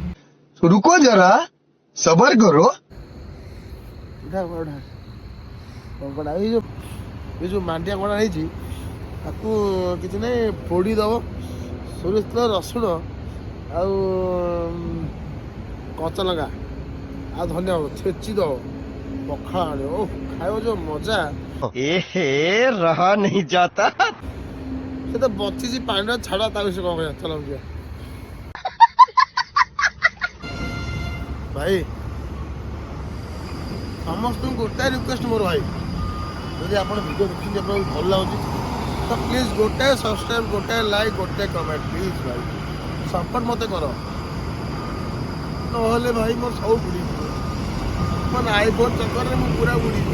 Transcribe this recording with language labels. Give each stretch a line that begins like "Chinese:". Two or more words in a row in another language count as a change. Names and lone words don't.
Hindi: रुको जरा सबर करो।
Odia: କଙ୍କଡ଼ା ଏଇ ଯେଉଁ ମାଣ୍ଡିଆ କଣା ହେଇଛି ତାକୁ କିଛି ନାହିଁ ପୋଡ଼ି ଦେବ ସୋରିଷ ତେଲ ରସୁଣ ଆଉ କଞ୍ଚା ଲଙ୍କା ଆଉ ଧନିଆ ଛେଚି ଦେବ ପଖାଳ ଆଣିବ ଓ ଖାଇବ ଯେଉଁ ମଜା।
Hindi: रहा नहीं जाता।
Odia: ସେ ତ ବଚିଛି ପାଣିର ଛାଡ଼ ତା ବିଷୟରେ କ'ଣ କହିବା ଚାଲ ଯିବା। ଭାଇ ସମସ୍ତଙ୍କୁ ଗୋଟାଏ ରିକ୍ୱେଷ୍ଟ ମୋର ଭାଇ ଯଦି ଆପଣ ଭିଡ଼ିଓ ଦେଖିଛନ୍ତି ଆପଣଙ୍କୁ ଭଲ ଲାଗୁଛି ତ ପ୍ଲିଜ୍ ଗୋଟାଏ ସବସ୍କ୍ରାଇବ୍ ଗୋଟାଏ ଲାଇକ୍ ଗୋଟାଏ କମେଣ୍ଟ ପ୍ଲିଜ୍ ଭାଇ ସପୋର୍ଟ ମୋତେ କର ନହେଲେ ଭାଇ ମୋର ସବୁ ବୁଡ଼ିଯିବ ମୋ ଆଇଫୋନ୍ ଚକରରେ ମୁଁ ପୁରା ବୁଡ଼ିଯିବି।